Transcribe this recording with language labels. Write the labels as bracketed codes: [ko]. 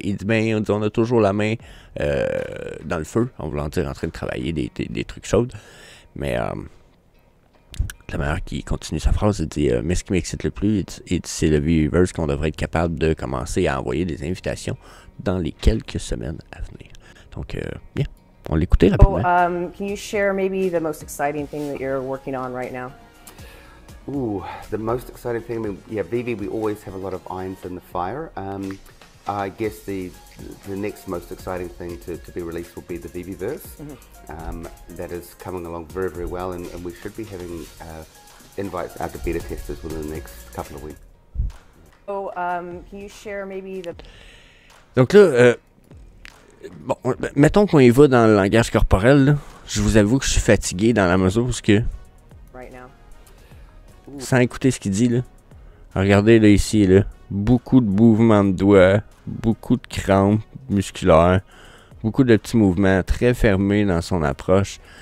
[fr] Il dit, ben, on a toujours la main dans le feu, en voulant dire en train de travailler des trucs chauds. Mais la manière qui continue sa phrase, il dit, mais ce qui m'excite le plus, c'est le Viviverse qu'on devrait être capable de commencer à envoyer des invitations dans les quelques semaines à venir. Donc, bien, on l'écoutait rapidement. [en] Can you share maybe the most exciting thing that you're working on right now? Ooh, the most exciting thing, yeah, Vivi, we always have a lot of irons in the fire. I guess the next most exciting thing to be released will be the Viviverse. That is coming along very, very well, and we should be having invites out to beta testers within the next couple of weeks. So, can you share maybe the... [fr] Donc là, bon, mettons qu'on y va dans le langage corporel, là. Je vous avoue que je suis fatigué dans la mesure où que... [en] Right now. [fr] Sans écouter ce qu'il dit, là. Regardez, là, ici, là. Beaucoup de mouvements de doigts, beaucoup de crampes musculaires, beaucoup de petits mouvements, très fermés dans son approche.